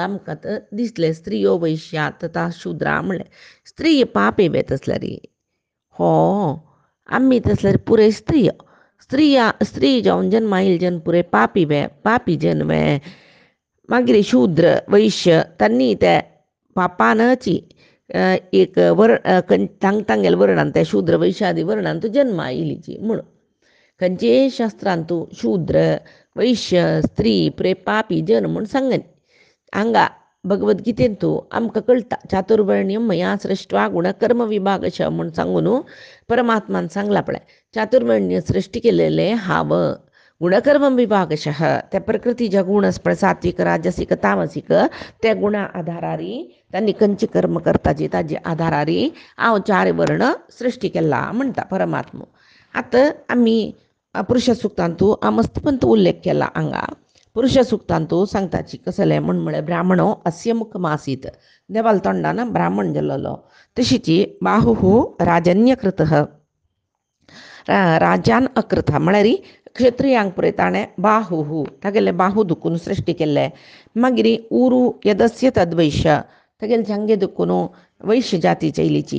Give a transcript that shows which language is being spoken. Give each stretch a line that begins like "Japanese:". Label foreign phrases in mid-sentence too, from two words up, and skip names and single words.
Konkani: आमकां दिसलें स्त्रियो वैश्या तथा शुद्रा म्हणलें स्त्री पापे बे तसल्यार हो आमी तसल्यार पुरे स्त्री जावन जन्मा येयले जन पुरे पापी जन वे मागीर शूद्र वैश्य तांणी त्या पापानची एक तांगेले वर्णान त्या शूद्र वैश्यादी वर्णान तूं जन्मा येयलीची म्हणून खंयचे शास्त्रांत शूद्र वैश्य स्त्री पुरे पापी जन म्हूण सांगनी हांगा भगवद्गीतेंत आमकां कळटा चातुर्वर्ण्यम
Sanskrit: मया सृष्ट्वा गुणकर्म विभागश
Konkani: म्हूण सांगून परमात्मान सांगला पळय चातुर्वर्ण्य सृश्टी केलेले हांव गुणकर्म विभागशः त्या प्रकृतीच्या गुण पळय सात्विक राजसीक तामसीक त्या गुणा आधारारी तांणी खंयचे कर्म करताचे ताजे आधारारी हांव 4 वर्ण सृश्टी केला म्हणटा परमात्मो आतां आमी पुरुश सुक्तांत मस्तपंत उल्लेख केला हांगा पुरुश सुक्तांत सांगताची कसलें म्हळ्यार
Sanskrit: ब्राह्मणो अस्य मुखमासीत
Konkani: देवाल तोंडान ब्राह्मण जाल्लो तशीच
Sanskrit: बाहु राजन्यकृतः
Konkani: राज्यान अकृता म्हळ्यार क्षत्रियांक पुरे ताणें बाहू तागेले बाहू दुखून सृश्टी केल्ले. मागीर
Sanskrit: उरू यदस्य तद्वैश्य
Konkani: तागेले जांगे दुखून वैश्य जाती चैलीची.